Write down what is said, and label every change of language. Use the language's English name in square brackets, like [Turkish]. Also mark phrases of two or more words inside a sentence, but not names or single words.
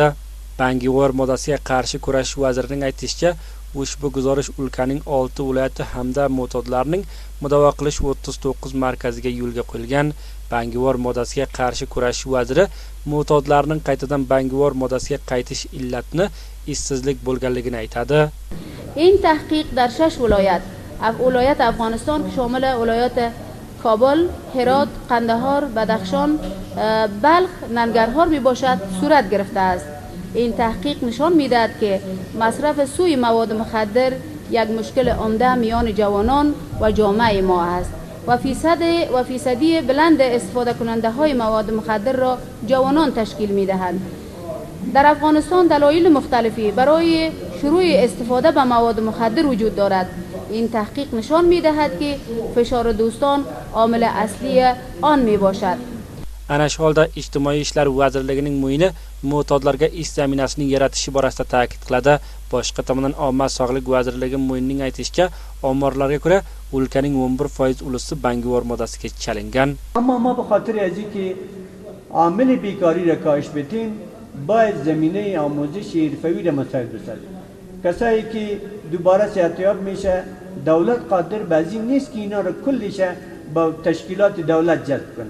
[Uzbek] Bangivor moddasiga qarshi kurash vazirining aytishicha, ushbu guzarish o'lkaning 6 viloyati hamda mo'tadlarning mudofaa qilish 39 markaziga yo'lga qo'yilgan. Bangivor moddasiga qarshi kurash vaziri mo'tadlarning qaytadan bangivor moddasiga qaytish illatini ishsizlik bo'lganligini aytadi. [Persian] این تحقیق در 6 ولایت افغانستان که شامل ولایات کابل، هرات، قندهار، بدخشان، بلخ، ننگرهار می باشد صورت گرفته است. این تحقیق نشان می‌دهد که مصرف سوی مواد مخدر یک مشکل عمده میان جوانان و جامعه ما است و فیصدی بلند استفاده کننده های مواد مخدر را جوانان تشکیل می‌دهند. در افغانستان دلایل مختلفی برای شروع استفاده به مواد مخدر وجود دارد. این تحقیق نشان می‌دهد که فشار دوستان عامل اصلی آن میباشد. [Uzbek] Ana shu holda ijtimoiy ishlar vazirligining mo'yini mo'tadlarga ish zaminasini yaratishi borasida ta'kid qiladi. Boshqa tomondan Omma sog'liq vazirligi mo'yinining aytishicha, omorlarga ko'ra o'lkaning 11% ulusi bangivor moddasiga chalingan. [Persian] اما ما به خاطر از اینکه عامل بیکاری را کاهش بدیم باید زمینه آموزش حرفه‌ای را مساعد بسازیم. کسایی که دوباره صحتیاب میشه دولت قادر بعضی نیست که اینا رو کلش با تشکیلات دولت جذب کنه.